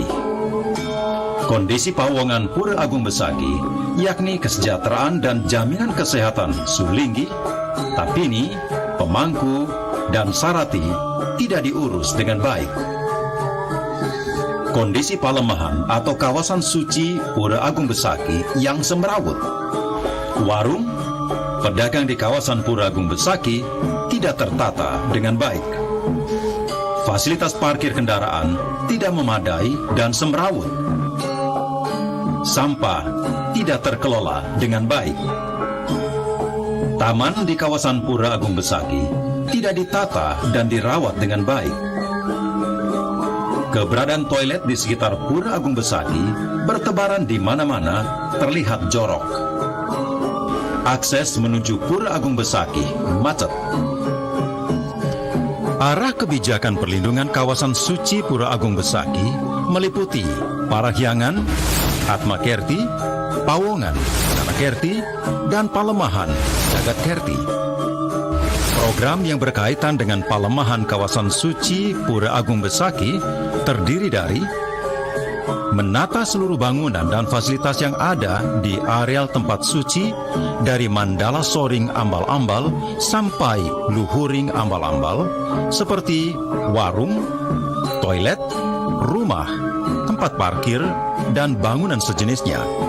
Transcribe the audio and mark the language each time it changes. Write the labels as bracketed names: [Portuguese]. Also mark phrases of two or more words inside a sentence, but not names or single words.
[Indonesian] Kondisi Pawongan Pura Agung Besaki, yakni kesejahteraan dan jaminan kesehatan Sulinggi, Tapini, Pemangku, dan Sarati tidak diurus dengan baik. Kondisi Palemahan atau kawasan suci Pura Agung Besaki yang semrawut. Warung, pedagang di kawasan Pura Agung Besaki tidak tertata dengan baik. Fasilitas parkir kendaraan tidak memadai dan semrawut. Sampah tidak terkelola dengan baik. Taman di kawasan Pura Agung Besaki tidak ditata dan dirawat dengan baik. Keberadaan toilet di sekitar Pura Agung Besaki bertebaran di mana-mana, terlihat jorok. Akses menuju Pura Agung Besaki macet. Arah kebijakan perlindungan kawasan suci Pura Agung Besaki meliputi Parahyangan, Atmakerti, Pawongan, Kerti, dan Palemahan, Jagat Kerti. Program yang berkaitan dengan Palemahan kawasan suci Pura Agung Besaki terdiri dari menata seluruh bangunan dan fasilitas yang ada di areal tempat suci dari Mandala Soring Ambal-Ambal sampai Luhuring Ambal-Ambal seperti warung, toilet, rumah, tempat parkir, dan bangunan sejenisnya.